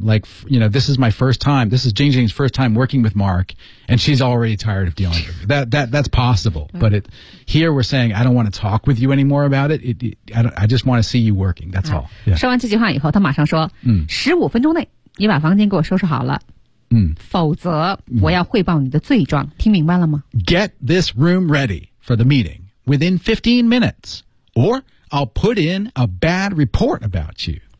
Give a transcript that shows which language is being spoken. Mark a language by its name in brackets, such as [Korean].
[English] Like, you know, this is my first time. This is Jing Jing's first time working with Mark, and she's already tired of dealing with it. That's possible. But it, here we're saying, I don't want to talk with you anymore about it. I just want to see you working. That's all.、Yeah. [Chinese] 说完这句话以后，他马上说，15分钟内你把房间给我收拾好了。否则我要汇报你的罪状。听明白了吗 [English] ？Get this room ready for the meeting within 15 minutes, or I'll put in a bad report about you.